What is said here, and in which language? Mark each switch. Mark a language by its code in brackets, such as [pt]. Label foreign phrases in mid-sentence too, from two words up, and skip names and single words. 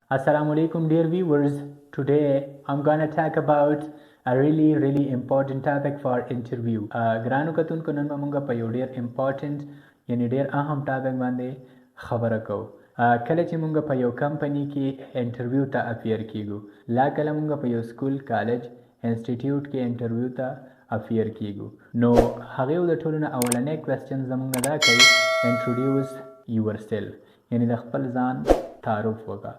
[en] Assalamu alaikum, dear viewers. Today I'm gonna talk about a really important topic for interview. [ps] ګرانو کتونکو نن به مونږ په یو ډیر امپورټنت یعنی ډیر اهم ټاپک باندې خبره کوو. کله چې مونږ په یو کمپنی کې انټرویو ته اپیر کیږو، لا کله مونږ په یو سکول، کالج، انسټیټیوټ کې انټرویو ته اپیر کیږو، نو هغه د ټولو نه اولنې کوېسچن زمونږ نه دا کوي [en] introduce yourself, [ps] یعنی د خپل ځان تعارف وکړه.